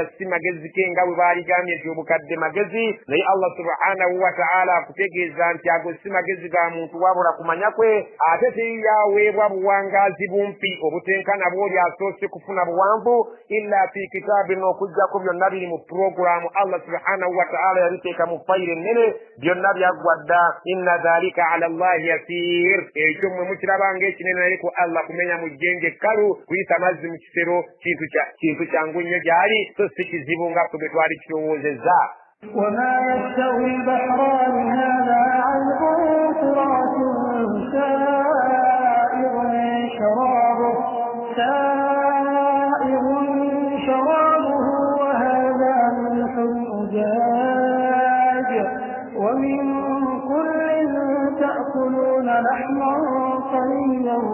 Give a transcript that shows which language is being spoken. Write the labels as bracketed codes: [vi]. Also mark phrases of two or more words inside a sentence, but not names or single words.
[lg] si magezi ke nga bwe baaligambye nti obukadde magezi naye [ar] الله سبحانه وتعالى [lg] akutegeeza nti ago si magezi ga muntu wabula kumanya kwe ate teyaweebwa buwangaazi bumpi obutenkana bw'oli asoose kufuna buwanvu [ar] إلا في كتاب [lg] okujjako byonna biri mu puroguramu [ar] الله سبحانه وتعالى [lg] yabiteeka mu fayiro ennene byonna byaggwa dda [ar] إن ذلك على الله يسير [lg] ekyo mmwe mukirabanga ekinene naye ku Allah kumenya mu jjenje ekkalu kuyisa amazzi mu kisero kintu kyangu nnyo gy'ali so si kizibu nga ffe bwe twali kirowoozezza. [ar] وما يستوي البحران هذا عذب فرات سائغ شرابه وهذا ملح أجاج ومن كل تأكلون لحما طريا